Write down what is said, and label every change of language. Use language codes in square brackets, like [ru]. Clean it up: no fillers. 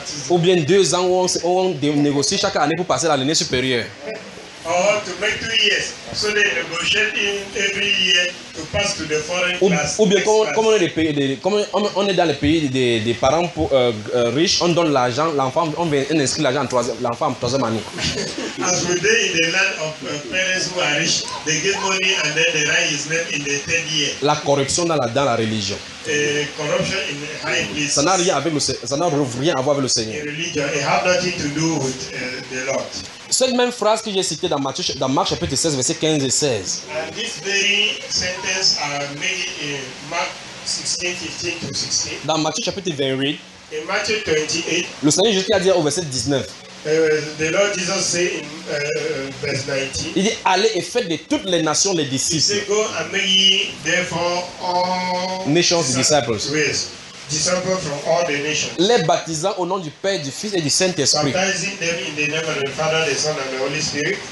[fr] Ou bien 2 ans où on négocie chaque année pour passer à l'année supérieure. [en] Or to make 2 years, so they negotiate in every year to pass to the foreign class. [fr] Ou bien comme on est dans les pays des parents riches, on donne l'argent, l'enfant, on inscrit l'argent en troisième année. [en] As we do in the land of parents who are rich, they give money and then they write his name in the third year. [fr] La corruption dans la religion. [en] Corruption in high places. [fr] Ça n'a rien à voir avec le Seigneur. [en] Religion, it has nothing to do with the Lord. [fr] Cette même phrase que j'ai citée dans Marc chapitre 16, versets 15 et 16. [en] And this very sentence are made in Mark 16, 15 to 16. [fr] Dans Matthieu chapitre 28. [en] In Matthew 28. [fr] Le Seigneur Jésus a dit au verset 19. [en] The Lord Jesus said in verse 19. [fr] Il dit, allez et faites de toutes les nations les disciples. [en] He said, go and make ye therefore all nations disciples. Yes. Disciples from all the nations. [fr] Les baptisant au nom du Père, du Fils et du Saint-Esprit. [en] Baptizing them in the name of the Father, the Son, and the Holy Spirit.